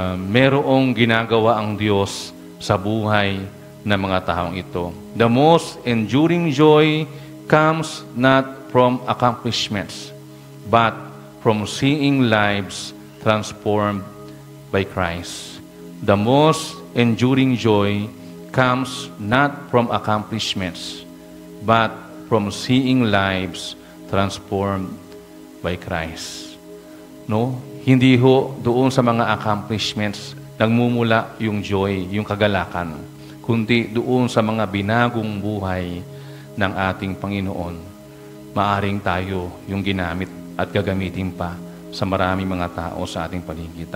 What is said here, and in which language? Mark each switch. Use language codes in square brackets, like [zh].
[tl] Merong ginagawa ang Diyos sa buhay ng mga taong ito. [en] The most enduring joy comes not from accomplishments, but from seeing lives transformed by Christ. The most enduring joy comes not from accomplishments, but from seeing lives transformed by Christ. [tl] No? Hindi ho doon sa mga accomplishments nagmumula yung joy, yung kagalakan, kundi doon sa mga binagong buhay ng ating Panginoon. Maaring tayo yung ginamit at gagamitin pa sa maraming mga tao sa ating paligid.